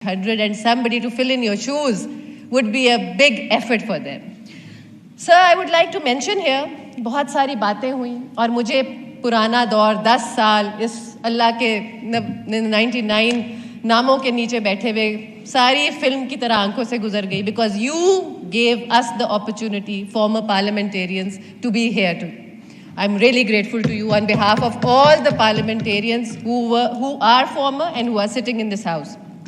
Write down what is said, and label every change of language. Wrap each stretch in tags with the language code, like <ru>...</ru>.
<en>100 and somebody to fill in your shoes would be a big effort for them. Sir, I would like to mention here,</en> <ur>بہت ساری باتیں ہوئیں اور مجھے پرانا دور 10 سال اس اللہ کے 99 ناموں کے نیچے بیٹھے ہوئے ساری فلم کی طرح آنکھوں سے گزر گئی</ur> <en>because you gave us the opportunity, former parliamentarians, to be here too. I'm really grateful to you on behalf of all the parliamentarians who are former and who are sitting in this house.</en>